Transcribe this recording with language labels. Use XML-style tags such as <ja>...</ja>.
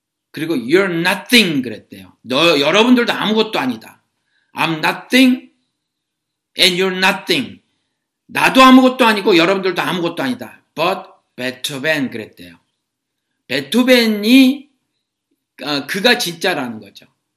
<ko>그리고</ko> <en>you're nothing</en> <ko>그랬대요. 여러분들도 아무것도 아니다.</ko> <en>I'm nothing and you're nothing.</en> <ko>나도 아무것도 아니고 여러분들도 아무것도 아니다.</ko> <en>But</en> <ko>Beethoven 그랬대요. 베토벤이 그가 진짜라는 거죠.</ko>